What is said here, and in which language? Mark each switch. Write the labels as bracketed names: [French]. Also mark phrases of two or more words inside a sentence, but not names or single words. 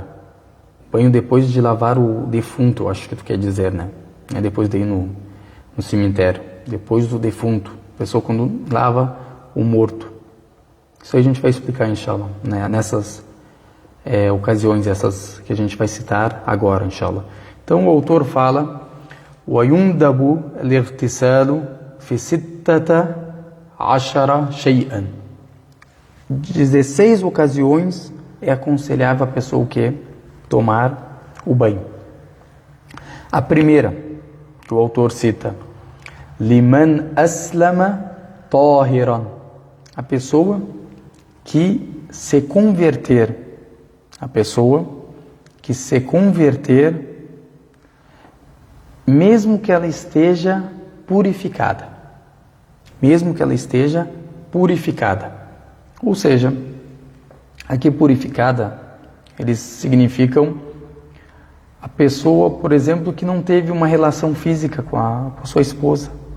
[Portuguese] Banho depois de lavar o defunto, eu acho que tu quer dizer, né? É depois de ir no cemitério, depois do defunto, a pessoa quando lava o morto. Isso aí a gente vai explicar, inshallah, né? Nessas ocasiões, essas que a gente vai citar agora, inshallah. Então o autor fala: [Arabic] وَيُنْدَبُ الْاغْتِسَالُ فِي سِتَّةَ عَشَرَ شَيْئًا. [Portuguese] 16 ocasiões é aconselhável a pessoa que tomar o banho. A primeira, que o autor cita: [Arabic] لمن أسلم طاهرا. [Portuguese] A pessoa que se converter, mesmo que ela esteja purificada. Ou seja, aqui purificada, eles significam a pessoa, por exemplo, que não teve uma relação física com a sua esposa.